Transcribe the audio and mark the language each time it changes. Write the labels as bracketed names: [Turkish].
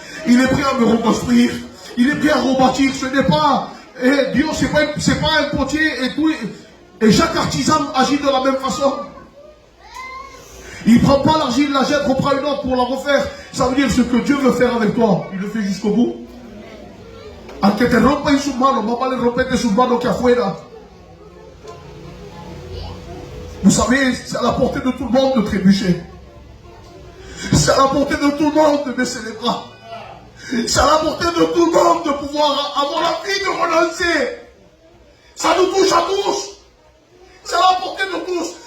[French] Il est prêt à me reconstruire. Il est prêt à rebâtir. Ce n'est pas... Dieu, c'est pas un potier et tout. Et chaque artisan agit de la même façon. Il ne prend pas l'argile, la jette, reprend une autre pour la refaire. Ça veut dire ce que Dieu veut faire avec toi. Il le fait jusqu'au bout. [Spanish] Aunque te rompa en sus manos, más vale romperte sus manos que afuera. [French] Vous savez, c'est à la portée de tout le monde de trébucher. C'est à la portée de tout le monde de baisser les bras. C'est à la portée de tout le monde de pouvoir avoir l'envie de renoncer. Ça nous touche à tous. C'est à la portée de tous.